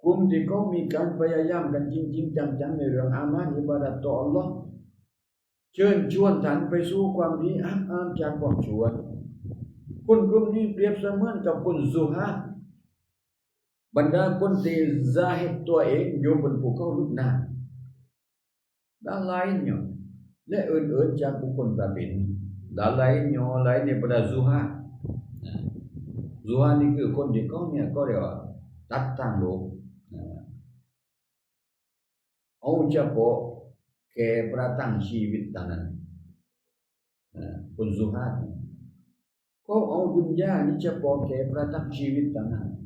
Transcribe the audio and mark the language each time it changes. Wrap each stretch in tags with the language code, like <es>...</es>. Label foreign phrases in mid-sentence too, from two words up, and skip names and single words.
<th>ลุ่มที่เขามีการพยายามกันจริงๆจังๆในเรื่องอามันอิบาดะห์ต่อ Allah เชิญชวนท่านไปสู่ความดีห้ามจากความชั่วคนกลุ่มนี้เปรียบเสมือนกับคนซุฮาบรรดาคนที่ซาฮิดตัวเองอยู่บนภูเขาลุกนาน</th> <ms>dan lainnya</ms> <th>และอื่นๆจากบุคคลประเภทนี้</th> <ms>lainnya zuhad</ms> <th>zuhad นี่คือคนที่เขาเนี่ยก็เรียกว่าตัดทางโลกเอาเฉพาะแค่ประทังชีวิตเท่านั้นคนzuhad ก็เอาดุนยานี่เฉพาะแค่ประทังชีวิตเท่านั้น</th>